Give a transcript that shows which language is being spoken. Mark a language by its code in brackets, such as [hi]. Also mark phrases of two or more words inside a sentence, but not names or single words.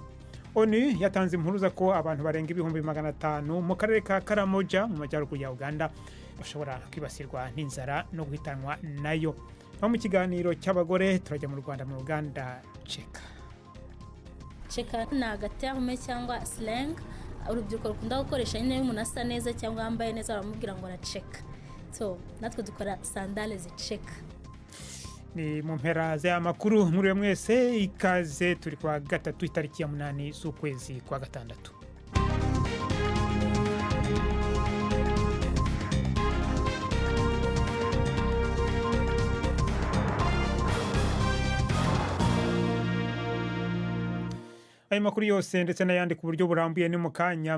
[rw] ONU yatanze impuruza ko abantu barenga ibihumbi 500 mu karere ka Karamoja mu majyaruguru ya Uganda bashobora kwibasirwa n'inzara no guhitanwa nayo. Mu kiganiro cy'abagore turajya mu Rwanda mu Uganda Cheka. Cheka ni agaterme cyangwa slang urubyiruko rukunda gukoresha nyine y'umuntu asa neza cyangwa yambaye neza baramubwira ngo aracheka. So natwe dukora sandales ziceka. Ni mu mpera z'amakuru muri mwese ikaze turi kwa gatatu itariki ya 8 z'ukwezi kwa gatandatu. Ayo makuru yose ndetse n'ayandi ku buryo burambuye ni mu kanya.